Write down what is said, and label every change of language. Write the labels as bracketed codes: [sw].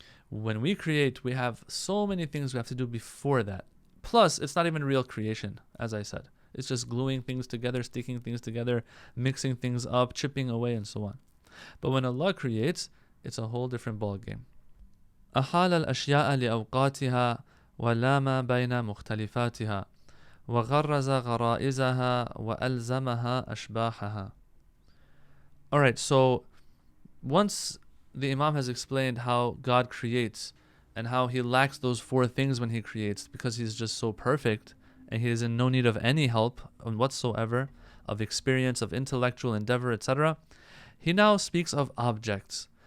[en] When we create, we have so many things we have to do before that. Plus, it's not even real creation, as I said. It's just gluing things together, sticking things together, mixing things up, chipping away, and so on. But when Allah creates, it's a whole different ballgame. [ar] أحال الأشياء لأوقاتها ولام بين مختلفاتها وغرز غرائزها وألزمها أشباحها. [en] Alright, so once the Imam has explained how God creates and how He lacks those 4 things when He creates because He's just so perfect and He is in no need of any help whatsoever, of experience, of intellectual endeavor, etc., He now speaks of objects.